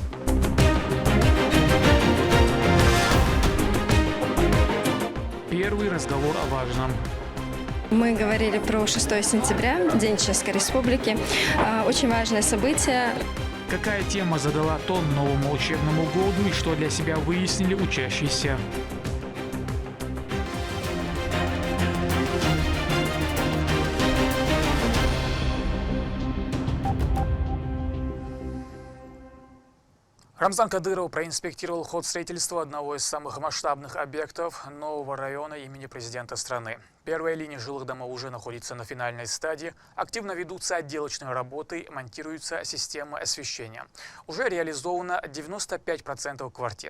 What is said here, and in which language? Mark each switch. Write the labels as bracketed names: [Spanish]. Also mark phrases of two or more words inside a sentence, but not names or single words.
[Russian] Первый разговор о важном. Мы говорили про 6 сентября, День Чешской Республики. Очень важное событие. Какая тема задала тон новому учебному году и что для себя выяснили учащиеся? Рамзан Кадыров проинспектировал ход строительства одного из самых масштабных объектов нового района имени президента страны. Первая линия жилых домов уже находится на финальной стадии. Активно ведутся отделочные работы, монтируется система освещения. Уже реализовано 95% квартир.